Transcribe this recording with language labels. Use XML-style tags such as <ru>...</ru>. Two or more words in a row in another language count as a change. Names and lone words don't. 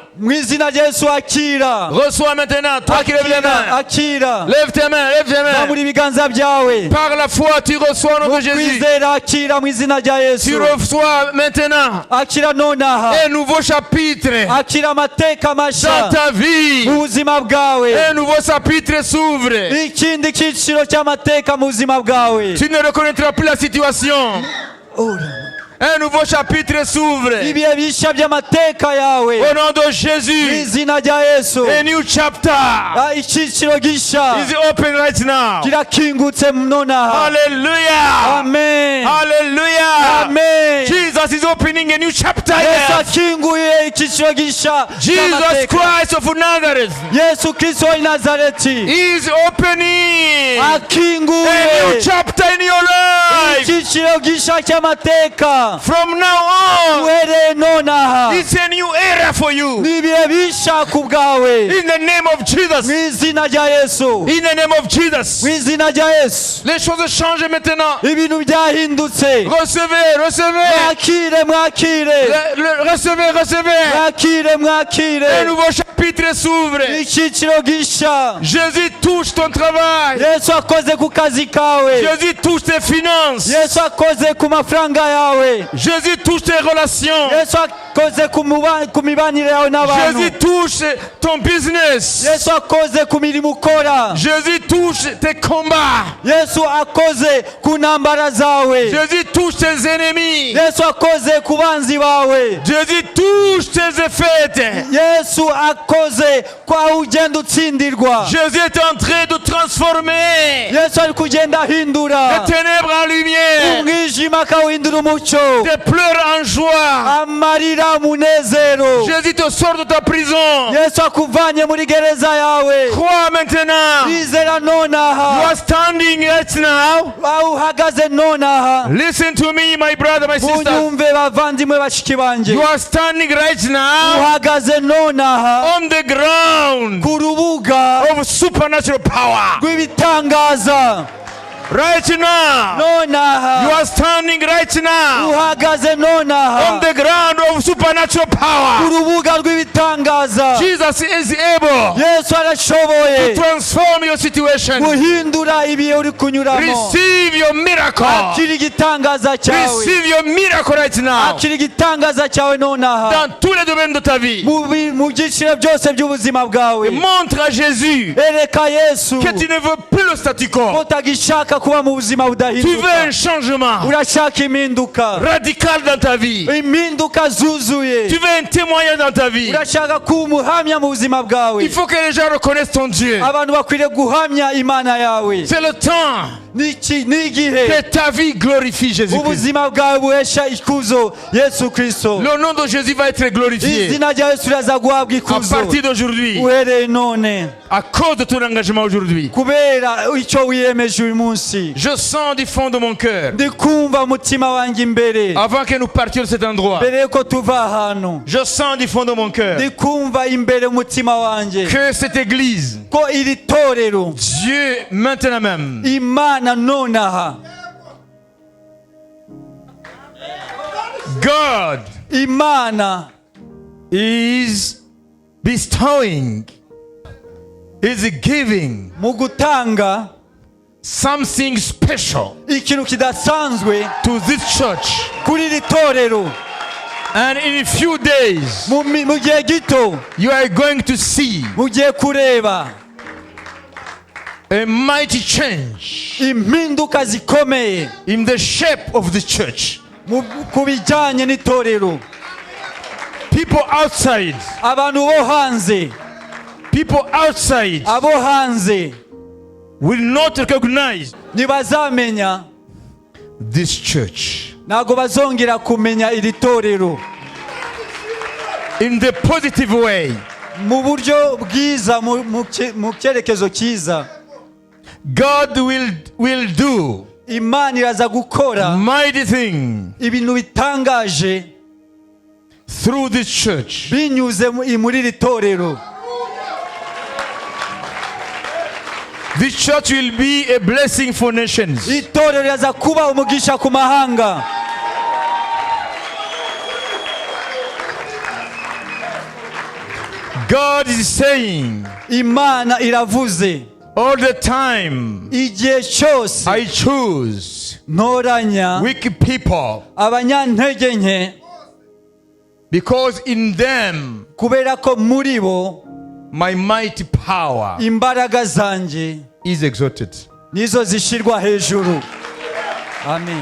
<rw>Mu izina rya Yesu akira.</rw> <fr>Reçois maintenant, toi qui lèves les mains.</fr> <rw>Akira.</rw> <fr>Lève tes mains, lève tes mains.</fr> <rw>Zamura ibiganza byawe.</rw> <fr>Par la foi, tu reçois au nom de Jésus.</fr> <rw>Kwizera akira mu izina rya</rw> <fr>Tu</fr> <rw>Yesu.</rw> <fr>reçois maintenant</fr> <rw>Akira nonaha.</rw> <fr>un nouveau chapitre</fr> <rw>Akira amateka</rw> <fr>dans</fr> <rw>mashya</rw> <fr>ta vie.</fr> <rw>mu buzima bwawe.</rw> <fr>Un nouveau chapitre s'ouvre.</fr> <rw>Ikindi cyiciro cy'amateka mu buzima bwawe.</rw> <fr>Tu ne reconnaîtras plus la situation. Un nouveau chapitre s'ouvre.</fr> <rw>Ibihe bishya by'amateka yawe.</rw> <fr>Au nom de</fr> <rw>Mu</rw> <fr>Jésus,</fr> <rw>izina rya Yesu.</rw> <en>a new chapter</en> <rw>Icyiciro gishya</rw> <en>is open right now.</en> <rw>kirakingutse nonaha.</rw> <en>Hallelujah. Amen. Hallelujah. Amen. Jesus is opening a new chapter</en> <rw>Yesu</rw> <en>here.</en> <rw>akinguye icyiciro gishya</rw> <en>Jesus</en> <rw>cy'amateka.</rw> <en>Christ of Nazareth</en> <rw>Yesu Kristo w'i Nazareti</rw> <en>is opening a</en> <rw>akinguye</rw> <en>new chapter in your life.</en> <rw>icyiciro gishya cy'amateka.</rw> <en>From now on,</en> <rw>Uhereye nonaha</rw> <en>it's a new era for you.</en> <rw>ni ibihe bishya ku bwawe.</rw> <en>In the name of</en> <rw>Mu</rw> <en>Jesus.</en> <rw>izina rya Yesu.</rw> <en>In the name of Jesus.</en> <rw>Mu izina rya Yesu.</rw> <fr>Les choses changent maintenant.</fr> <rw>Ibintu byahindutse.</rw> <fr>Recevez, recevez.</fr> <rw>Mwakire, mwakire.</rw> <fr>Recevez, recevez.</fr> <rw>Mwakire,</rw> <fr>Un</fr> <rw>mwakire.</rw> <fr>nouveau chapitre s'ouvre.</fr> <rw>Icyiciro gishya.</rw> <fr>Jésus touche ton travail.</fr> <rw>Yesu akoze ku kazi kawe.</rw> <fr>Jésus touche tes finances.</fr> <rw>Yesu akoze ku mafaranga yawe.</rw> <fr>Jésus touche tes relations.</fr> <rw>Yesu akoze ku mibanire yawe n'abantu.</rw> <fr>Jésus touche ton business.</fr> <rw>Yesu akoze ku mirimo ukora.</rw> <fr>Jésus touche tes combats.</fr> <rw>Yesu akoze ku ntambara zawe.</rw> <fr>Jésus touche tes ennemis.</fr> <rw>Yesu akoze ku banzi bawe.</rw> <fr>Jésus touche tes effets.</fr> <rw>Yesu akoze kwa ugenda utsindirwa.</rw> <fr>Jésus est en train de transformer</fr> <rw>Yesu ari kugenda ahindura</rw> <fr>les ténèbres en lumière,</fr> <rw>umwijima akawuhindura umucyo,</rw> <fr>tes pleurs en joie.</fr> <rw>amarira munezero.</rw> <fr>Jésus te sort de ta prison.</fr> <rw>Yesu akuvanye muri gereza yawe.</rw> <fr>Crois maintenant.</fr> <rw>Bizera</rw> <en>You</en> <rw>nonaha.</rw> <en>are standing right now.</en> <rw>Aho uhagaze nonaha.</rw> <en>Listen to me, my brother, my sister.</en> <rw>Munyumve bavandimwe bashiki banjye.</rw> <en>You are standing right now</en> <rw>Uhagaze nonaha</rw> <en>on the ground</en> <rw>ku rubuga</rw> <en>of supernatural power.</en> <rw>rw'ibitangaza.</rw> <en>Right now. You</en> <rw>Nonaha</rw> <en>are standing right now</en> <rw>uhagaze</rw> <en>on</en> <rw>nonaha</rw> <en>the ground of supernatural</en> <rw>ku</rw> <en>power.</en> <rw>rubuga rw'ibitangaza.</rw> <en>Jesus is able</en> <rw>Yesu</rw> <en>to</en> <rw>arashoboye</rw> <en>transform your situation.</en> <rw>guhindura ibihe uri kunyuramo.</rw> <en>Receive your miracle.</en> <rw>Akira igitangaza cyawe.</rw> <en>Receive your miracle right now.</en> <rw>Akira igitangaza cyawe nonaha</rw> <fr>Dans tous les domaines de ta vie.</fr> <rw>mu byiciro byose by'ubuzima bwawe.</rw> <fr>Montre à Jésus</fr> <rw>Ereka Yesu</rw> <fr>que tu ne veux plus le statu</fr> <rw>ko</rw> <fr>quo.</fr> <rw>utagishaka kuba mu buzima</rw> <fr>Tu veux</fr> <rw>budahinduka.</rw> <fr>un changement</fr> <rw>Urashaka impinduka.</rw> <fr>radical dans ta vie.</fr> <rw>Impinduka zuzuye.</rw> <fr>Tu veux un témoignage dans ta vie.</fr> <rw>Urashaka kuba umuhamya mu buzima bwawe.</rw> <fr>Il faut que les gens reconnaissent ton Dieu.</fr> <rw>Abantu bakwiriye guhamya Imana yawe.</rw> <fr>C'est le temps</fr> <rw>n'igihe</rw> <fr>que ta vie glorifie Jésus-Christ.</fr> <rw>ubuzima bwawe buhesha ikuzo Yesu Kristo.</rw> <fr>Le nom de Jésus va être glorifié</fr> <rw>Izina rya Yesu riraza guhabwa</rw> <fr>à</fr> <rw>ikuzo</rw> <fr>partir d'aujourd'hui,</fr> <rw>uhereye none,</rw> <fr>à cause de ton engagement aujourd'hui.</fr> <rw>kubera icyo wiyemeje uyu munsi.</rw> <fr>Je sens du fond de mon cœur,</fr> <rw>Ndi kumva umutima wanjye imbere</rw> <fr>avant que nous partions de cet endroit,</fr> <rw>mbere yuko tuva ahantu.</rw> <fr>je sens du fond de mon cœur</fr> <rw>Ndi kumva imbere umutima wanjye</rw> <fr>que cette église,</fr> <rw>ko iri torero</rw> <fr>Dieu maintenant même,</fr> <rw>Imana nonaha,</rw> <en>God</en> <rw>Imana</rw> <en>is bestowing, is giving</en> <rw>mu gutanga</rw> <en>something special</en> <rw>ikintu kidasanzwe</rw> <en>to this church.</en> <rw>kuri iri torero.</rw> <en>And in a few days,</en> <rw>Mu gihe gito</rw> <en>you are going to see</en> <rw>mugiye kureba</rw> <en>a mighty change</en> <rw>impinduka zikomeye</rw> <en>in the shape of the church.</en> <rw>ku bijyanye n'itorero.</rw> <en>People outside,</en> <rw>Abantu bo hanze,</rw> <en>people outside</en> <rw>abo hanze</rw> <en>will not recognize</en> <rw>ntibazamenya,</rw> <en>this church</en> <rw>ntabwo bazongera kumenya iri torero</rw> <en>in the positive way.</en> <rw>mu buryo bwiza, mu cyerekezo cyiza.</rw> <en>God will do</en> <rw>Imana iraza gukora</rw> <en>mighty thing</en> <rw>ibintu bitangaje</rw> <en>through this church.</en> <rw>binyuze muri iri torero.</rw> <en>This church will be a blessing for nations.</en> <rw>Itorero riraza kuba umugisha ku mahanga.</rw> <en>God is saying</en> <rw>Imana iravuze</rw> <en>all the time,</en> <rw>igihe cyose</rw> <en>I choose</en> <rw>ntoranya</rw> <en>wicked people</en> <rw>abanyantege nke,</rw> <en>because in them</en> <rw>kubera ko muri bo</rw> <en>my mighty power</en> <rw>imbaraga zanjye</rw> <en>is exalted.</en> <rw>nizo zishyirwa hejuru. Amen.</rw>